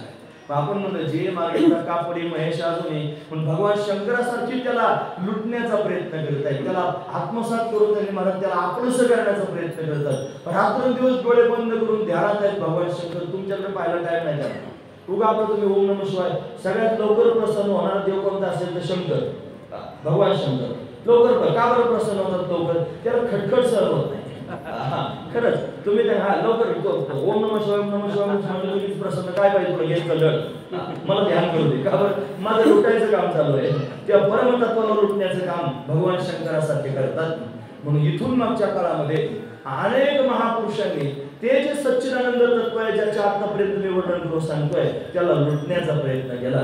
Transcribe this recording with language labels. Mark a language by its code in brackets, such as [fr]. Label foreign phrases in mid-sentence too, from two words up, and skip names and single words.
[mr] आपण म्हणतो जे मागे कापडी महेश अजूनही, पण भगवान शंकरासारखी त्याला लुटण्याचा प्रयत्न करतायत. त्याला आत्मसात करून त्यांनी महाराज त्याला आपलंसं करण्याचा प्रयत्न करतात. रात्रंदिवस डोळे बंद करून ध्यानात आहेत भगवान शंकर. तुमच्याकडे पाहायला टाइम नाही त्यांना. उगा आपलं तुम्ही [sa] ओम नमः शिवाय. [mr] सगळ्यात लवकर प्रसन्न होणारा देव कोणता असेल तर शंकर, भगवान शंकर. लवकर का बरं प्रसन्न होतात लवकर? त्याला खटखट सहन होत नाही. खरंच तुम्ही लवकर [sa] ओम नमः शिवाय, ओम नमः शिवाय [mr] म्हणजे प्रसन्न. काय पाहिजे तुला? घ्यायचं लढ, मला ध्यान करू दे. का बरं? माझं लुटायचं काम चालू आहे. त्या परमतत्वाला लुटण्याचं काम भगवान शंकरासारखे करतात. म्हणून इथून मागच्या काळामध्ये अनेक महापुरुषांनी ते जे सच्चिदानंद तत्व आहे, ज्याच्या आतापर्यंत मी वर्णन करून सांगतोय, त्याला लुटण्याचा प्रयत्न केला.